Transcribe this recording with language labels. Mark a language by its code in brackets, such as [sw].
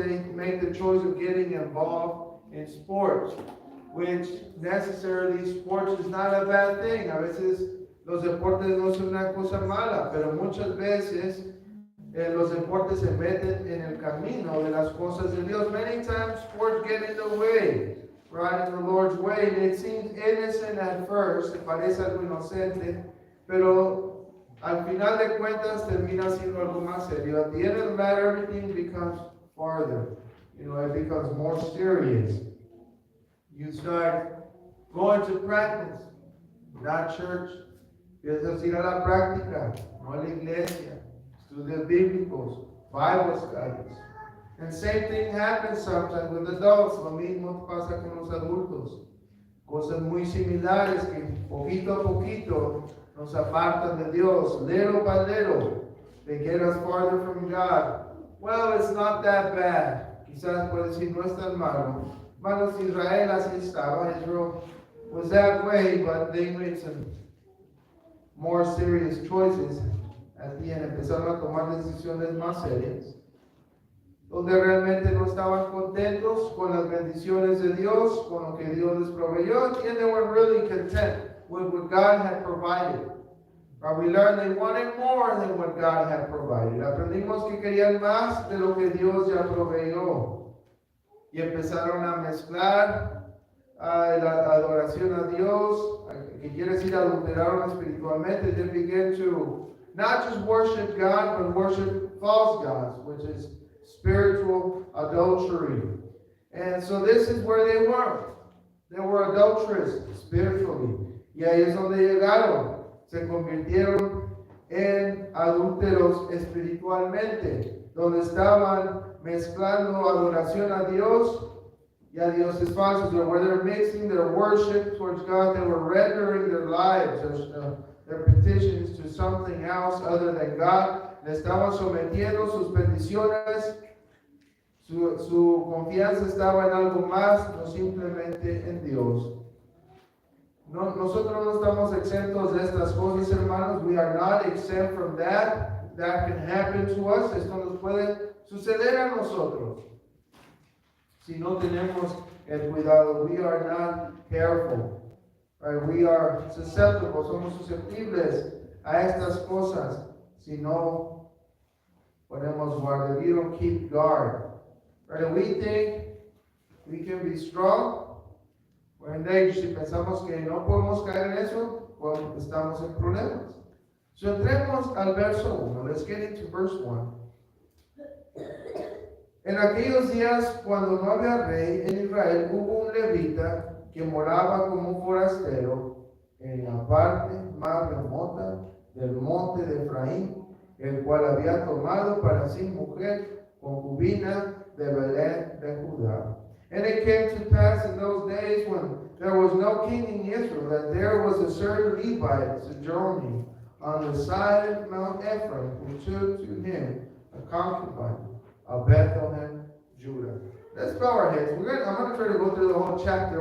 [en] They make the choice of getting involved in sports, which necessarily sports is not a bad thing. [es] A veces los deportes no son una cosa mala, pero muchas veces los deportes se meten en el camino de las cosas de Dios. [en] Many times sports get in the way, right, in the Lord's way. And it seems innocent at first, [es] se parece algo inocente, pero al final de cuentas termina siendo algo más serio. [en] At the end of the matter, everything becomes farther. It becomes more serious. You start going to practice, not church. [es] Empiezas a ir a la práctica, no a la iglesia. Estudios bíblicos, [en] Bible studies. And same thing happens sometimes with adults. [es] Lo mismo pasa con los adultos. Cosas muy similares que poquito a poquito nos apartan de Dios. [en] Little by little, they get us farther from God. Well, it's not that bad. [es] Quizás puede decir, no es tan malo. Hermanos, Israel así estaba. [en] Israel was that way, but they made some more serious choices. At the end, [es] empezaron a tomar decisiones más serias, donde realmente no estaban contentos con las bendiciones de Dios, con lo que Dios les proveyó, [en] and they weren't really content with what God had provided. But we learned they wanted more than what God had provided. [es] Aprendimos que querían más de lo que Dios ya proveyó. Y empezaron a mezclar la adoración a Dios, que quiere decir adulteraron espiritualmente. [en] They began to not just worship God, but worship false gods, which is spiritual adultery. And so this is where they were. They were adulterous spiritually. [es] Y ahí es donde llegaron. Se convirtieron en adúlteros espiritualmente, donde estaban mezclando adoración a Dios y a dioses falsos. [en] So where they're mixing their worship towards God, they were rendering their lives, their petitions to something else other than God. [es] Le estaban sometiendo sus peticiones. Su confianza estaba en algo más, no simplemente en Dios. Nosotros no estamos exentos de estas cosas, hermanos. [en] We are not exempt from that. That can happen to us. [es] Esto nos puede suceder a nosotros si no tenemos el cuidado. [en] We are not careful. Right? We are susceptible. [es] Somos susceptibles a estas cosas si no ponemos guardia. [en] We don't keep guard. Right? We think we can be strong. When [es] si pensamos que no podemos caer en eso, pues estamos en problemas. [en] So [es] entremos al verso 1. [en] Let's get into verse 1. [es] En aquellos días, cuando no había rey en Israel, hubo un levita que moraba como un forastero en la parte más remota del monte de Efraín, el cual había tomado para sí mujer concubina de Belén de Judá. [en] And it came to pass in those days when there was no king in Israel, that there was a certain Levite sojourning on the side of Mount Ephraim, who took to him a concubine of Bethlehem, Judah. Let's bow our heads. I'm going to try to go through the whole chapter.